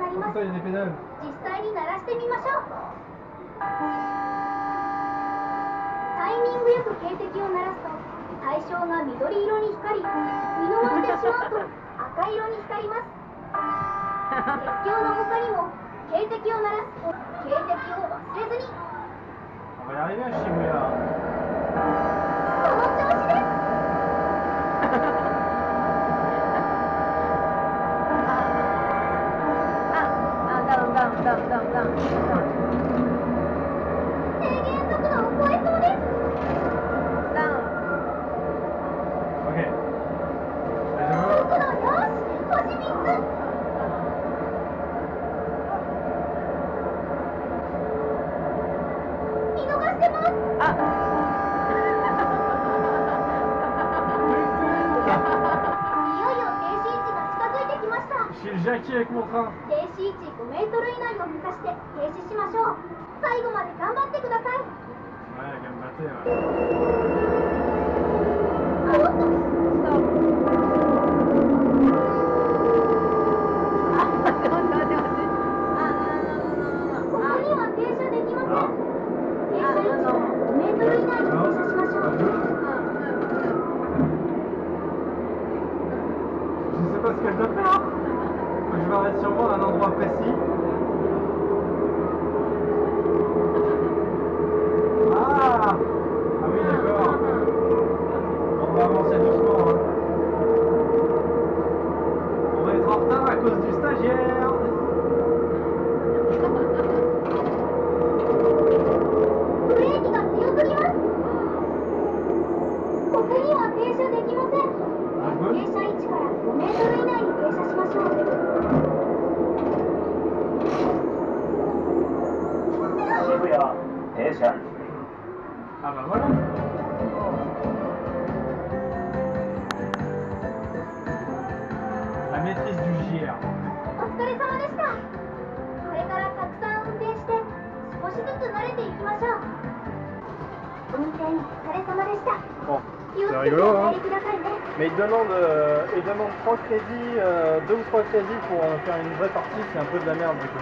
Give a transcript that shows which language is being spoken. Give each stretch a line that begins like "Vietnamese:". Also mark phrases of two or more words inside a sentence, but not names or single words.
French: ça, il y a des pédales.
Japanese: 実際に鳴らしてみましょう。タイミングよく警笛を鳴らすと対象が緑色に光り、見逃してしまうと赤色に光ります。鉄橋の他にも警笛を鳴らすと警笛を忘れずに。
French: On va y arriver à Shibuya.
Japanese: その調子です。ダウン。制限速度を超えそうです。ダウン。
French: Ok.
Japanese: 速度よし、星3つ。見逃してます。いよいよ停止位置が近づいてきました。
French: Je suis le Jackie avec mon train.
Japanese: 停止位置5メートル以内を目指して停止しましょう。最後まで頑張ってください。
French: Ouais, gambaté, ouais.
Japanese: おっと、ストップ。ここには停車できません。停車位置を5メートル以内に停車しましょう。
French: Je sais pas ce qu'elle doit faire. Je vais arrêter sûrement à un endroit précis. Ah oui, d'accord. On va avancer doucement. Hein. On va être en retard à cause du stagiaire.
Japanese: ブレーキが強すぎます。ここには停車できません。停車位置から5メートル以内に停車しましょう。 Shibuya, 停車。
French: Ah bah voilà. La maîtrise du JR.
Japanese: お疲れ様でした。これからたくさん運転して少しずつ慣れていきましょう。運転お疲れ様でした。
French: Bon,
Japanese: 気をつ
French: c'est
Japanese: けて
French: rigolo,
Japanese: お
French: hein.
Japanese: 帰りくださいね。
French: Mais il demande 3 crédits, 2 ou 3 crédits pour faire une vraie partie, c'est un peu de la merde du coup.